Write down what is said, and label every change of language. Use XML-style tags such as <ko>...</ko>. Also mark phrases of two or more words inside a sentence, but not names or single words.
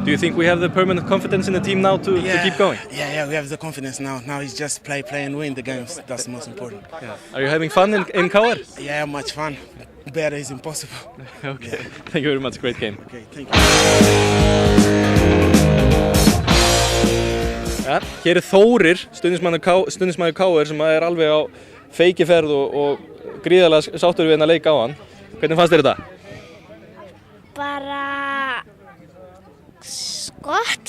<en>Do you think we have the permanent confidence in the team now to keep going? Yeah, we have the confidence now. Now it's just play and win the games. That's the most important. Yeah. Are you having fun in KR? Yeah, much fun. Better is impossible. Okay. Yeah. Thank you very much. Great game. Okay, thank you.</en> <is>Ja, hér er Þórir, stuðningsmaður KR sem er alveg á feikiferð og gríðarlega sáttur við að leika á hann. Hvernig fannst þér þetta? Bara gott.</is>